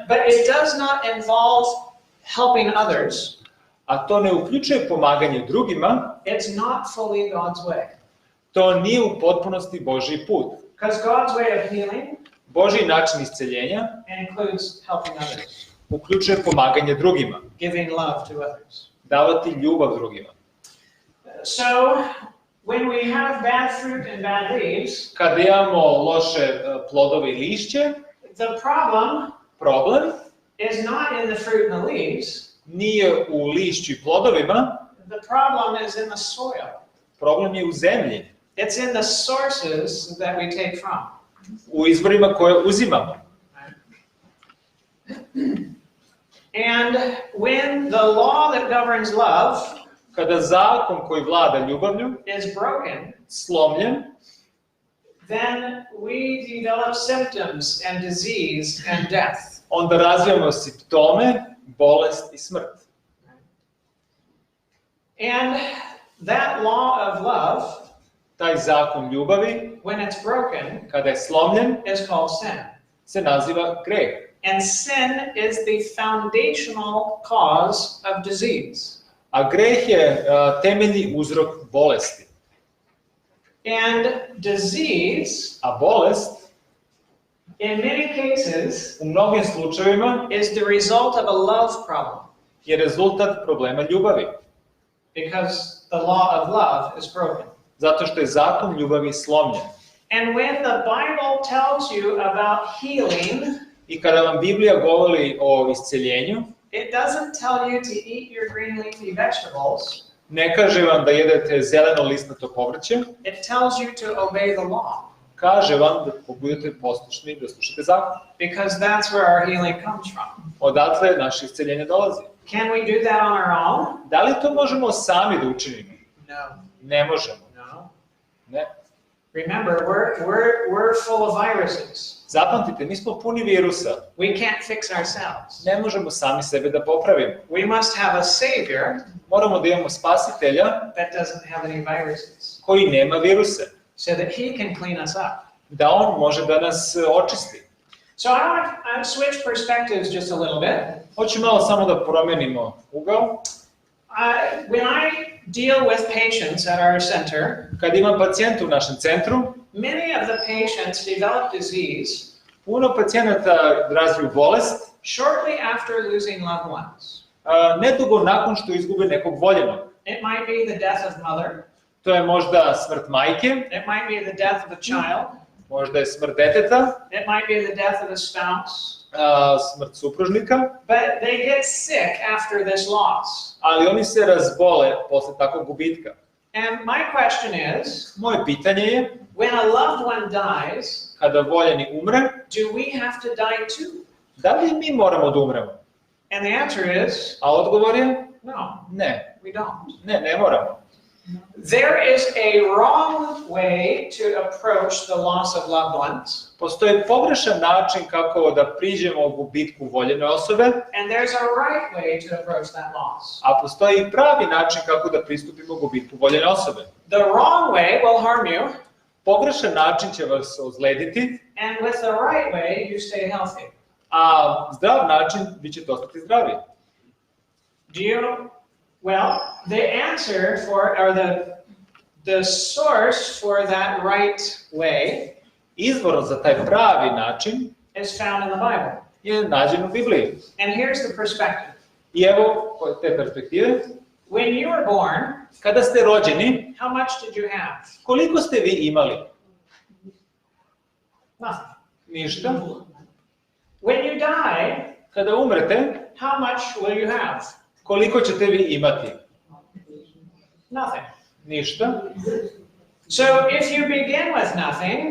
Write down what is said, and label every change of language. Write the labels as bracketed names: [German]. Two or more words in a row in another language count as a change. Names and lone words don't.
[English] but it does not involve helping others, [Serbian] a to ne uključuje pomaganje drugima, [English] it's not fully God's way. [Serbian] to nije u potpunosti Božji put. [English] Because God's way of healing [Serbian] Božji način isceljenja [English] includes helping others, [Serbian] uključuje pomaganje drugima, [English] giving love to others. [Serbian] davati ljubav drugima. [English] So, when we have bad fruit and bad leaves, [Serbian] Kada imamo loše plodove i lišće, [English] the problem is not in the fruit and the leaves, [Serbian] nije u lišću i plodovima, [English] the problem is in the soil. [Serbian] problem je u zemlji, [English] It's in the sources that we take from. [Serbian] u izvorima koje uzimamo. [English] And when the law that governs love [Serbian] Kada zakon koji vlada ljubavlju [English] is broken, [Serbian] slomljen, [English] then we develop symptoms and disease and death. [Serbian] onda razvijamo simptome, bolest i smrt. [English] And that law of love, [Serbian] Taj zakon ljubavi, [English] when it's broken, [Serbian] kada je slomljen, [English] is called sin. [Serbian] se naziva greh. [English] And sin is the foundational cause of disease. [Serbian] A greh je temeljni uzrok bolesti. [English] And disease [Serbian] A bolest [English] in many cases, [Serbian] u mnogim slučajevima [English] is the result of a love problem, [Serbian] je rezultat problema ljubavi. [English] because the law of love is broken. [Serbian] Zato što je zakon ljubavi slomljen. [English] And when the Bible tells you about healing, [Serbian] I kada vam Biblija govori o isceljenju, [English] it doesn't tell you to eat your green leafy vegetables. [Serbian] ne kaže vam da jedete zeleno listnato povrće, [English] It tells you to obey the law, [Serbian] kaže vam da budete poslušni, da slušate zakon. [English] because that's where our healing comes from. [Serbian] Odatle naše isceljenje dolazi. [English] Can we do that on our own? [Serbian] Da li to možemo sami da učinimo? [English] No. [Serbian] Ne možemo. [English] No. [Serbian] Ne. [English] Remember, we're full of viruses. [Serbian] Zapamtite, mi smo puni virusa. [English] We can't fix ourselves. [Serbian] Ne možemo sami sebe da popravimo. [English] We must have a Savior [Serbian] Moramo da imamo spasitelja [English] that doesn't have any viruses, [Serbian] koji nema viruse, [English] so that He can clean us up. [Serbian] da on može da nas očisti. [English] So I want to switch perspectives just a little bit. [Serbian] Hoću malo samo da promenimo ugao. [English] When I deal with patients at our center, [Serbian] Kad imam pacijenta u našem centru, [English] many of the patients develop disease [Serbian] puno pacijenata razviju bolest [English] shortly after losing loved ones. [Serbian] nedugo nakon što izgube nekog voljenog. [English] It might be the death of mother. [Serbian] To je možda smrt majke, [English] It might be the death of a child. [Serbian] možda je smrt deteta, [English] It might be the death of a spouse. [Serbian] smrt supružnika, [English] But they get sick after this loss. [Serbian] ali oni se razbole posle takvog gubitka. [English] And my question is, [Serbian] Moje pitanje je, [English] when a loved one dies, [Serbian] kada voljeni umre, [English] do we have to die too? [Serbian] da li mi moramo da umremo? [English] And the answer is, [Serbian] A odgovor je, [English] no, [Serbian] ne, [English] we don't. [Serbian] ne moramo. [English] There is a wrong way to approach the loss of loved ones, [Serbian] Postoji pogrešan način kako da priđemo gubitku voljene osobe, [English] and there's a right way to approach that loss. [Serbian] a postoji i pravi način kako da pristupimo gubitku voljene osobe. [English] The wrong way will harm you, [Serbian] Pogrešan način će vas ozlediti, [English] and with the right way, you stay healthy. [Serbian] a zdrav način vi ćete ostati zdravi. [English] Do you? Well, the answer for, or the source for that right way [Serbian] Izvor za taj pravi način [English] is found in the Bible. [Serbian] je nađen u Bibliji. [English] And here's the perspective. [Serbian] I evo te perspektive. [English] When you were born, [Serbian] Kada ste rođeni, [English] how much did you have? [Serbian] koliko ste vi imali? [English] Nothing. [Serbian] Ništa. [English] When you die, [Serbian] Kada umrete, [English] how much will you have? [Serbian] koliko ćete vi imati? [English] Nothing. [Serbian] Ništa. [English] So if you begin with nothing